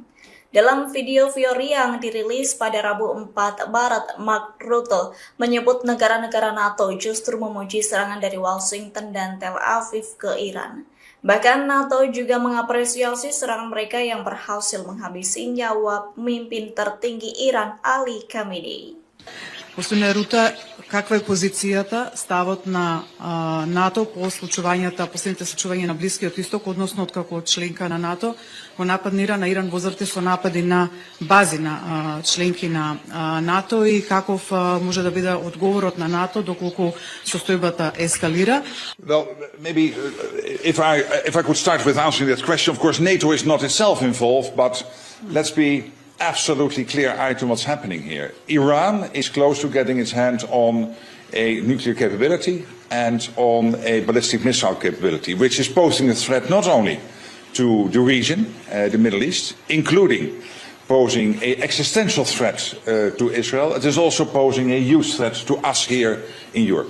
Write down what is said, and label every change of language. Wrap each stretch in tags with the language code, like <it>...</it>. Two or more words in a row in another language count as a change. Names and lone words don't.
<id>Dalam video Fiori yang dirilis pada Rabu 4 Maret, Mark Rutte menyebut negara-negara NATO justru memuji serangan dari Washington dan Tel Aviv ke Iran. Bahkan NATO juga mengapresiasi serangan mereka yang berhasil menghabisi nyawa pemimpin tertinggi Iran Ali Khamenei.</id> <mk>Господин Ерута, каква е позицијата, ставот на НАТО по последните случувања на Блискиот Исток, односно откако членка на НАТО го нападнира на Иран во зрте со напади на бази на членки на НАТО и каков може да биде одговорот на НАТО доколку состојбата ескалира?</mk> <en>Well, maybe if I could start with answering that question, of course NATO is not itself involved, but let's be absolutely clear-eyed on what's happening here. Iran is close to getting its hand on a nuclear capability and on a ballistic missile capability, which is posing a threat not only to the region, the Middle East, including posing an existential threat to Israel, it is also posing a huge threat to us here in Europe.</en>